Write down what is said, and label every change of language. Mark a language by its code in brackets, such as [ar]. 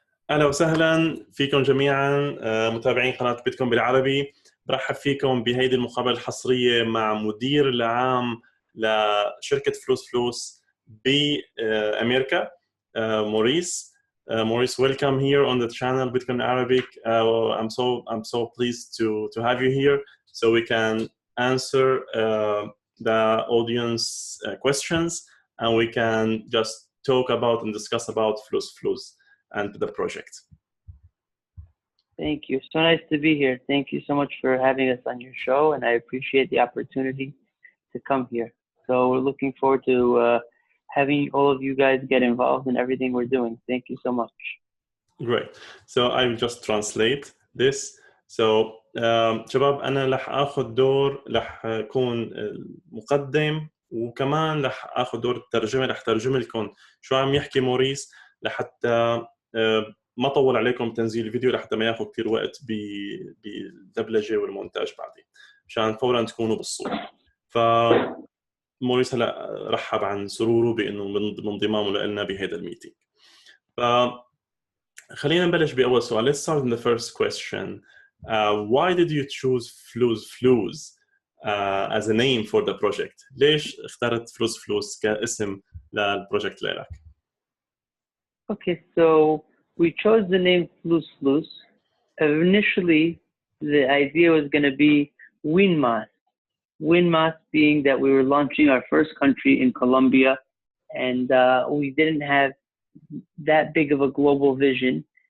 [ar] أهلا وسهلا فيكم جميعا متابعين قناة بيتكوين بالعربي. برحب فيكم بهيدي المقابلة الحصرية مع مدير العام لشركة فلوس بأمريكا موريس. [en] Maurice, welcome here on the channel Bitcoin Arabic. I'm so pleased to have you here, so we can answer the audience questions, and we can just talk about and discuss about Fluss and the project. Thank you. So nice to be here. Thank you so much for having us on your show, and I appreciate the opportunity to come here. So we're looking forward to having all of you guys get involved in everything we're doing. Thank you so much. Great. So I will just translate this. [ar] So شباب أنا رح أخذ دور، رح أكون مقدم، وكمان رح أخذ دور الترجمة، رح ترجم لكم شو عم يحكي موريس لحتى ما طول عليكم تنزيل الفيديو، لحتى ما ياخذ كثير وقت بالدبلجة والمونتاج بعدين، مشان فورا تكونوا بالصورة. فموريس هلا رحب عن سروره بأنه من انضمامه لنا بهذا الميتينج. خلينا نبلش بأول سؤال. [en] Let's start with the first question. Why did you choose Fluss as a name for the project? [ar] ليش اخترت فلوس كاسم للبروجكت لك؟ [en] Okay, so we chose the name Fluss. Initially, the idea was going to be Winmas. Winmas being that we were launching our first country in Colombia, and we didn't have that big of a global vision.